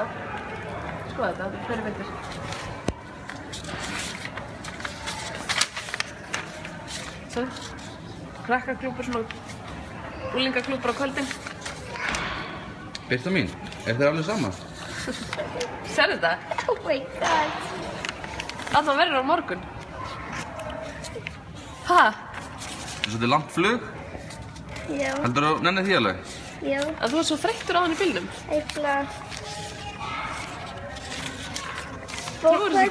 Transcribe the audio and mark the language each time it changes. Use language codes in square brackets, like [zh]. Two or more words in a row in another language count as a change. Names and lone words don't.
[is] Skoða þetta, þetta er hverju veitir. Svo. Krakkaklúpur, svona úlingaklúpur á kvöldin. Birta mín, er þér alveg sama? Sérðu þetta? [en] Oh my god. [is] Allan verður á morgun. Hæ? Þetta er langt flug. Já. Heldur þú nennið því alveg? Já. En þú er svo þreyttur á hann í bílnum. Eitthvað. Trúirðu þessu